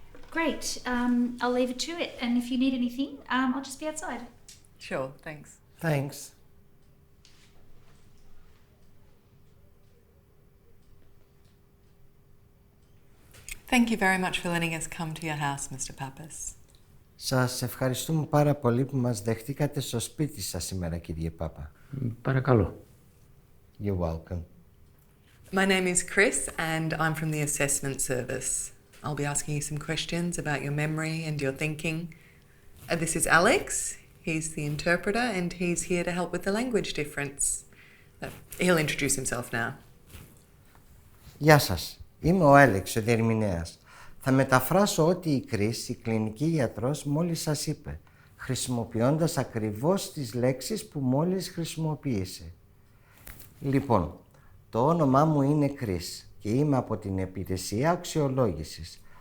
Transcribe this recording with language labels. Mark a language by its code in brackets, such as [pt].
[en] Great. I'll leave it to it. And if you need anything, I'll just be outside. Sure, thanks. Thanks. Thank you very much for letting us come to your house, Mr. Pappas. [el] Σας ευχαριστούμε πάρα πολύ που μας δεχτήκατε στο σπίτι σας σήμερα, κύριε Πάπα. Παρακαλώ. [en] You're welcome. My name is Chris and I'm from the assessment service. I'll be asking you some questions about your memory and your thinking. This is Alex. He's the interpreter and he's here to help with the language difference. He'll introduce himself now. [el] Γεια σας. Είμαι ο Άλεξ, ο διερμηνέας. Θα μεταφράσω ό,τι η Κρίς, η κλινική ιατρός, μόλις σας είπε, χρησιμοποιώντας ακριβώς τις λέξεις που μόλις χρησιμοποίησε. Λοιπόν, το όνομά μου είναι Κρίς και είμαι από την υπηρεσία αξιολόγησης.